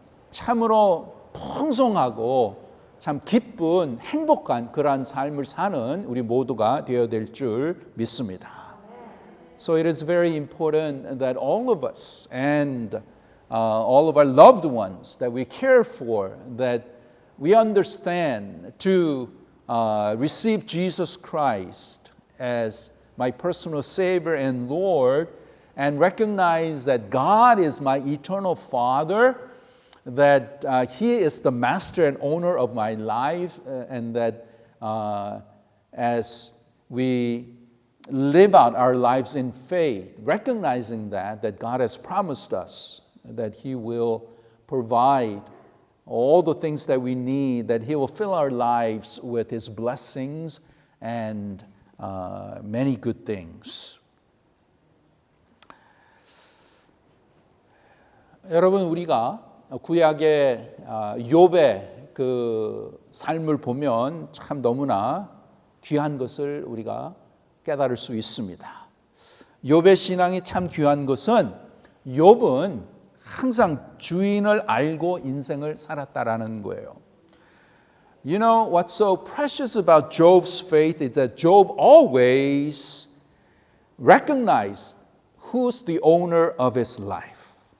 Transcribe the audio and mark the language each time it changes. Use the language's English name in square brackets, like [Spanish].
[Korean] 참으로 풍성하고 참 기쁜 행복한 그러한 삶을 사는 우리 모두가 되어야 될 줄 믿습니다. [English] So it is very important that all of us and all of our loved ones that we care for, that we understand to receive Jesus Christ as my personal Savior and Lord, and recognize that God is my eternal Father, that He is the master and owner of my life, and that as we live out our lives in faith, recognizing that God has promised us that He will provide all the things that we need, that He will fill our lives with His blessings and many good things. [Korean] 여러분, 우리가 구약의 욥의 그 삶을 보면 참 너무나 귀한 것을 우리가 깨달을 수 있습니다. 욥의 신앙이 참 귀한 것은 욥은 항상 주인을 알고 인생을 살았다라는 거예요. [English] You know what's so precious about Job's faith is that Job always recognized who's the owner of his life.